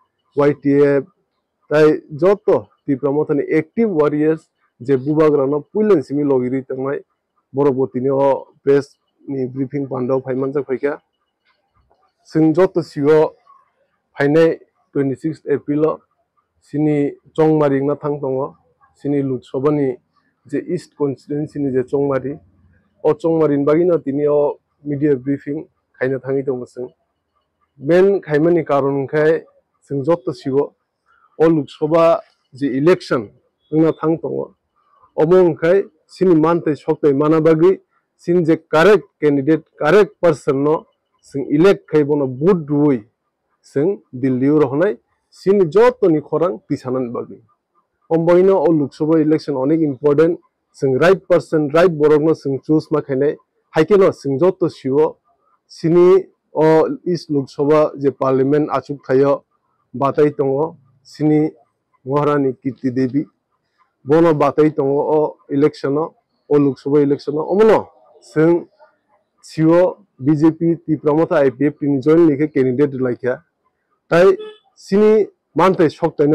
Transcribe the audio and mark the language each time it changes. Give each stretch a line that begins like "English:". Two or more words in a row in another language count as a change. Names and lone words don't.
Kok Borok: YTF tai joto Tipramotha ni
English: active warriors
Kok Borok: je bubagrano puilen simi logiri tangmai boroboti ni o press ni briefing pandau phaimanjak phaikya sing joto sigo phainai 26 April sini Chongmari na thangtongo sini Lok Sabha ni je East constituency ni je Chongmari o Chongmari bagino tini o
English: media briefing
Kok Borok: khaina thangi tongo sing ben khaimani karon khai sing joto sigo o Lok Sabha je election na thangtongo omong khai sini mante soktai mana bagi sin je
English: correct candidate correct person
Kok Borok: no sing elect khai bono vote rui sing Delhi rohnai sini joto ni khorang tisanan bagi omboino o Lok Sabha election onek important sing
English: right person right
Kok Borok: borok no sing choose ma khainai haikeno sing joto siwo sini o East Lok Sabha je parliament achuk thayo batai tongo sini Maharani Kirti Devi bono batai tongo o election o Lok Sabha election omono sing siwo BJP Tipramotha IPF ni
English: join like candidate
Kok Borok: laikya tai sini mantai soktaino